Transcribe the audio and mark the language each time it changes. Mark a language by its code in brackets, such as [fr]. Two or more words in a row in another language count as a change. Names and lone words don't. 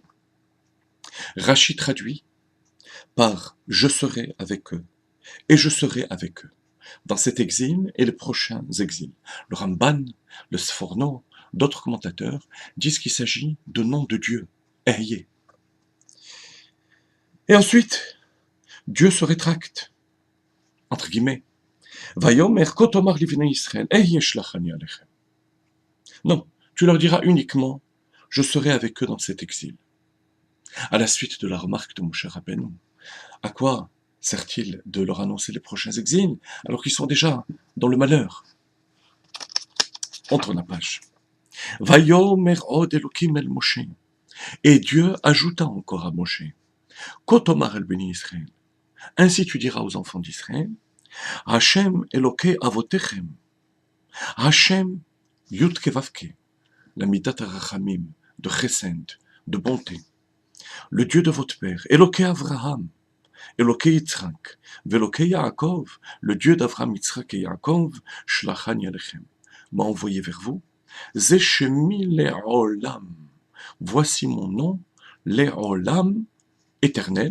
[fr] Rachi traduit par je serai avec eux et je serai avec eux dans cet exil et les prochains exils. Le Ramban, le Sforno, d'autres commentateurs disent qu'il s'agit de nom de Dieu, Ehye. Et ensuite, Dieu se rétracte, entre guillemets. [he] ויאמר כה תאמר לבני ישראל אהיה שלחני אליכם. [fr] Non, tu leur diras uniquement, je serai avec eux dans cet exil. À la suite de la remarque de Moshe Rabbeinu, à quoi sert-il de leur annoncer les prochains exils alors qu'ils sont déjà dans le malheur? On tourne la page. [he] ויאמר עוד אלהים אל משה. [fr] Et Dieu ajouta encore à Moshe, [he] כה תאמר אל בני ישראל. [fr] Ainsi tu diras aux enfants d'Israël, [he] השם אלהי אבותיכם. [fr] Hashem Yud Kevavke, la [he] מדת הרחמים, [fr] de chesed, de bonté. Le Dieu de votre père, [he] אלהי אברהם אלהי יצחק ואלהי יעקב, [fr] le Dieu d'Avraham, Yitzhak et Yaakov, [he] שלחני אליכם, [fr] m'a envoyé vers vous. [he] זה שמי לעולם, [fr] voici mon nom, le'olam, éternel.